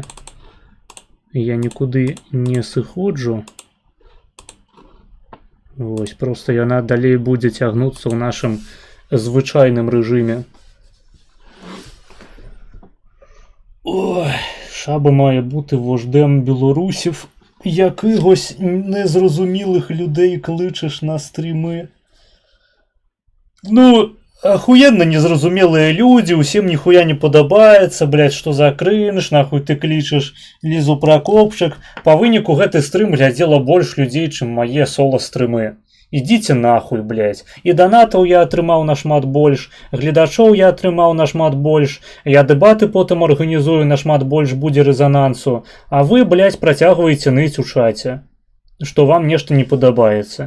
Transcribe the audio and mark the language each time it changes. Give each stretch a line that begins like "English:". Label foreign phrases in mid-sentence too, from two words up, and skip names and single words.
Belarusian: Я нікуды не сыходжу. Вось, просто яна далей будзе цягнуцца ў нашым звычайным рэжыме.
Ukrainian: Ой, шаба мае бути вождем білорусів. Якихось незрозумілих людей кличеш на стріми.
Belarusian: Ну, охуенно незразумелые люди, усім ніхуя не подобаецца, блядь, што за крынж, нахуй ты клічаш Лізу Пракопчык. Па выніку гэты стрым глядзела больш людзей, чым мае соло-стрымы. Ідзіце нахуй, блядь. І донатаў я атрымаў нашмат больш, гледачоў я атрымаў нашмат больш, я дэбаты потым арганізую, нашмат больш будзе рэзанансу, а вы, блядь, працягваеце ныць у чаце, што вам нешта не падабаецца.